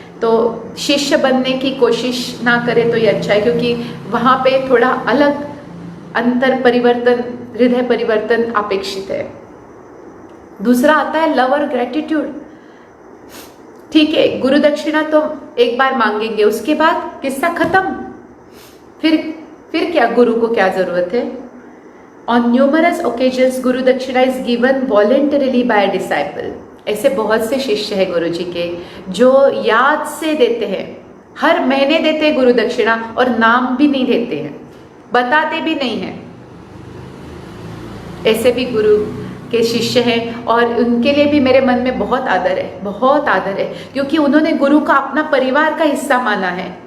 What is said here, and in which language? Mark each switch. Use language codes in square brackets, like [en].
[hi] तो शिष्य बनने की कोशिश ना करें तो ये अच्छा है, क्योंकि वहाँ पे थोड़ा अलग अंतर परिवर्तन, हृदय परिवर्तन अपेक्षित है। दूसरा आता है लव और ग्रेटिट्यूड। ठीक है, गुरु दक्षिणा तो एक बार मांगेंगे, उसके बाद किस्सा खत्म। फिर क्या, गुरु को क्या जरूरत है? [en] On numerous occasions, guru dakshina is given voluntarily by a disciple. [hi] ऐसे बहुत से शिष्य हैं गुरु जी के जो याद से देते हैं, हर महीने देते हैं गुरु दक्षिणा और नाम भी नहीं देते हैं, बताते भी नहीं हैं। ऐसे भी गुरु के शिष्य हैं और उनके लिए भी मेरे मन में बहुत आदर है, बहुत आदर है, क्योंकि उन्होंने गुरु का अपना परिवार का हिस्सा माना है।